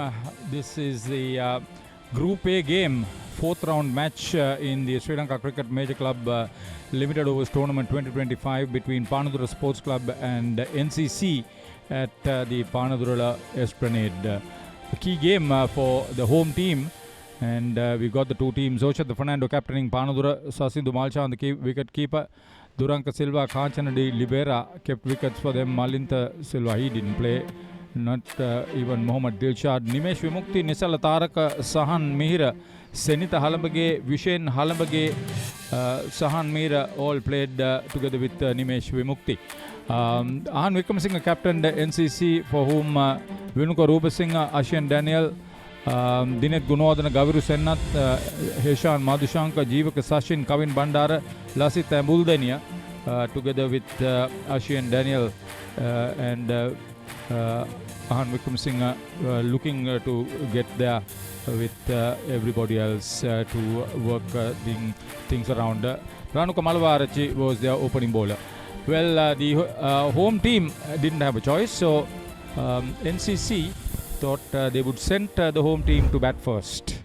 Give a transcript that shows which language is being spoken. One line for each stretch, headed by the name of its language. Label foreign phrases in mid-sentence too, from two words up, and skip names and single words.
English: This is the Group A game, fourth round match in the Sri Lanka Cricket Major Club Limited Overs Tournament 2025 between Panadura Sports Club and NCC at the Panadura Esplanade. A key game for the home team, and we've got the two teams. Oshad Fernando captaining Panadura, Sasindu Malcha on the wicket keeper. Duranka Silva, Kanchana de Libera kept wickets for them. Malinta Silva, he didn't play. Not even Mohammad Dilshad. Nimesh Vimukti, Nisala Taraka, Sahan Mihira, Senita Halambage, Vishen Halambage, Sahan Mihira all played together with Nimesh Vimukti. Ahan Wickramasinghe captained NCC, for whom Vinuka Rupasinghe, Ashian Daniel, Dinet Gunodana, Gaviru Sennath, Heshan Madhushanka, Jeevaka Sachin, Kavin Bandara, Lasit Ambuldania, together with Ashian Daniel and Ahan Wickramasinghe looking to get there with everybody else to work things around. Ranuka Malwarachi was their opening bowler. Well, the home team didn't have a choice, so NCC thought they would send the home team to bat first.